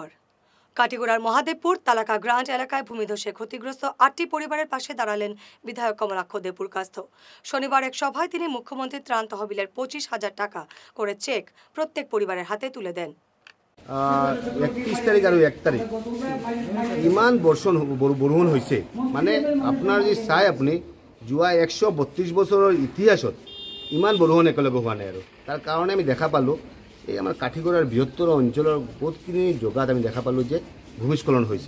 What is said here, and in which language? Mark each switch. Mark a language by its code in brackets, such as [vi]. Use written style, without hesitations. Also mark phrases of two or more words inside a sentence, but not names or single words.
[bn] কাটিগড়ার মহাদেবপুর তালাকা গ্রান্ট এলাকায় ভূমিধসে ক্ষতিগ্রস্ত 8টি পরিবারের পাশে দাঁড়ালেন বিধায়ক কমলাক্ষ দেবপুরকাস্থ। শনিবার এক সভায় তিনি মুখ্যমন্ত্রীর ত্রাণ তহবিলের 25,000 টাকা করে চেক প্রত্যেক পরিবারের হাতে তুলে দেন। [as] 31 তারিখ আর 1 তারিখ ইমান বৰষুণ হৈছে, মানে আপোনাৰ যে চাই আপুনি যোৱা 132 বছৰৰ ইতিহাসত ইমান বৰষুণ একেলগে হোৱা নাই। আৰু তাৰ কাৰণে আমি দেখা পালোঁ এই আমাৰ কাঠিগড়াৰ বৃহত্তৰ অঞ্চলৰ বহুতখিনি জেগাত আমি দেখা পালোঁ যে ভূমিস্খলন হৈছে।